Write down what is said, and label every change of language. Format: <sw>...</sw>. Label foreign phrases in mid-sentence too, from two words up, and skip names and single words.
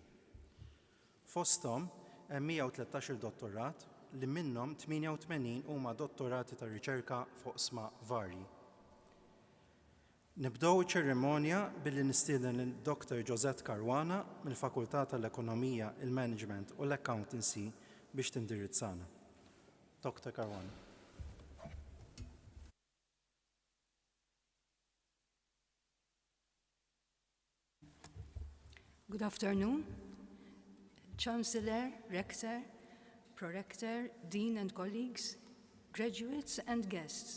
<mt>Fosthom hemm 113 dottorat li minnhom 88 huma dottorati ta' riċerka fuq sma varji. Nibdew iċ-ċerimonja billi nistieden lil-Dr. Josette Caruana mill-Fakultà tal-Ekonomija, il-Management u l-Accountancy biex tindirizzana. Dr. Caruana.</mt> <en>Good afternoon, Chancellor, Rector, Prorector, Dean and colleagues, graduates and guests.</en>